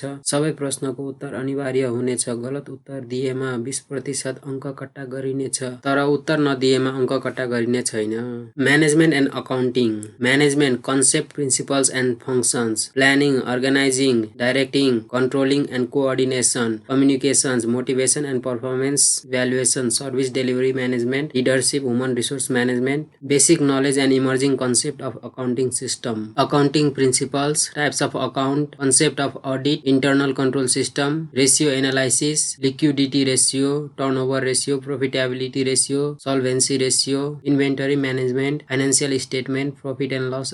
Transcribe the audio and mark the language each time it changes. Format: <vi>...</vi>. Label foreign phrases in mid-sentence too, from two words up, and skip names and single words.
<ne>सबै प्रश्नको उत्तर अनिवार्य हुनेछ। गलत उत्तर दिएमा 20% अङ्क कट्टा गरिनेछ, तर उत्तर नदिएमा अङ्क कट्टा गरिने छैन।</ne> <en>management and accounting. management concept, principles and functions, planning, organizing, directing, controlling and coordination, communications, motivation and performance valuation, service delivery management, leadership, human resource management, basic knowledge and emerging concept of accounting system, accounting principles, types of account, concept of audit, internal control system, ratio analysis, liquidity ratio, turnover ratio, profitability ratio, solvency ratio, inventory management, financial statement, profit and loss</en>